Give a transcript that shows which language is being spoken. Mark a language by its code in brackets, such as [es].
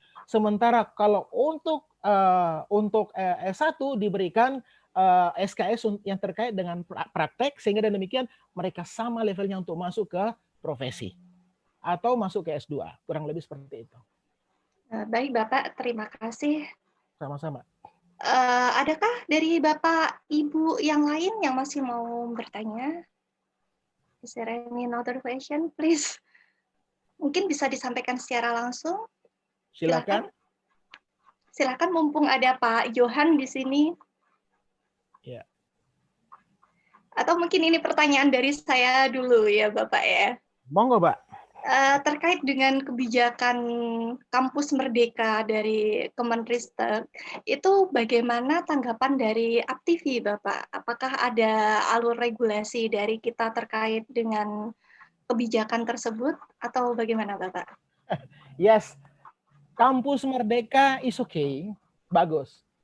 [id] Sementara kalau untuk S1 diberikan SKS yang terkait dengan praktek, sehingga demikian mereka sama levelnya untuk masuk ke profesi atau masuk ke S2, kurang lebih seperti itu. Baik Bapak, terima kasih. Sama-sama. Adakah dari Bapak Ibu yang lain yang masih mau bertanya? [en] Is there any other question, please? [id] Mungkin bisa disampaikan secara langsung. Silakan. Silakan, mumpung ada Pak Johan di sini. Ya. Atau mungkin ini pertanyaan dari saya dulu ya Bapak ya. Monggo, Pak. Terkait dengan kebijakan Kampus Merdeka dari Kemenristek, itu bagaimana tanggapan dari Aptivi, Bapak? Apakah ada alur regulasi dari kita terkait dengan kebijakan tersebut, atau bagaimana, Bapak? [en] Yes, Kampus Merdeka is okay, [id] bagus.